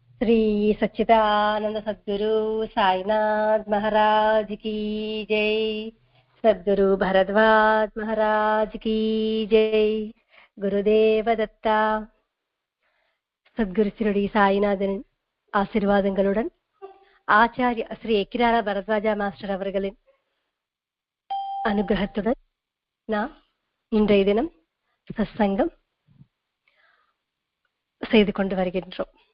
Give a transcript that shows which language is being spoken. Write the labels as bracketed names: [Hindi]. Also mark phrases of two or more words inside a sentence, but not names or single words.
[Hindi] श्री सच्चिदानंद सद्गुरु साईनाथ महाराज की जय। सद्गुरु भरद्वाज महाराज की जय। [Marathi] गुरुदेव दत्ता. [Tamil] சத்குரு சிரடி சாய்நாதனின் ஆசீர்வாதங்களுடன் ஆச்சாரிய ஸ்ரீ எக்கிரார பரத்வாஜா மாஸ்டர் அவர்களின் அனுகிரகத்துடன் நாம் இன்றைய தினம் சத்சங்கம் செய்து கொண்டு வருகின்றோம்.